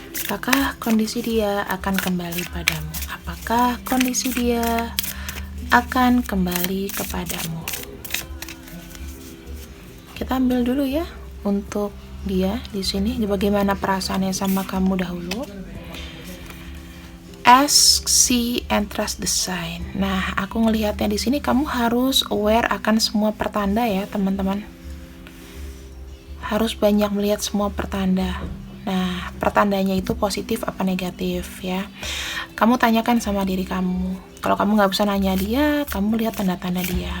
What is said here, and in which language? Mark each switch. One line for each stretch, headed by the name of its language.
Indonesian: Apakah kondisi dia akan kembali padamu? Apakah kondisi dia akan kembali kepadamu? Kita ambil dulu ya untuk dia di sini. Bagaimana perasaannya sama kamu dahulu?
English: Ask, see, and trust the sign.
Indonesian: Nah, aku ngelihatnya di sini kamu harus aware akan semua pertanda ya, teman-teman. Harus banyak melihat semua pertanda. Nah, pertandanya itu positif apa negatif ya. Kamu tanyakan sama diri kamu. Kalau kamu nggak bisa nanya dia, kamu lihat tanda-tanda dia.